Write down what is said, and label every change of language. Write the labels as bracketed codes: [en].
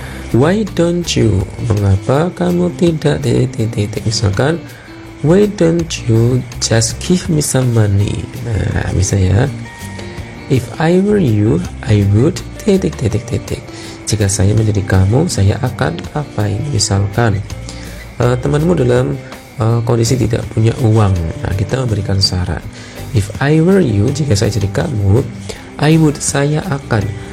[id] Why don't you, mengapa kamu tidak titik-titik. [en] Misalkan why don't you just give me some money. Nah, bisa ya. If I were you, I would titik-titik. [id] Jika saya menjadi kamu, saya akan apain. Misalkan temanmu dalam kondisi tidak punya uang. Nah, kita memberikan saran. [en] If I were you, jika saya jadi kamu, I would, saya akan.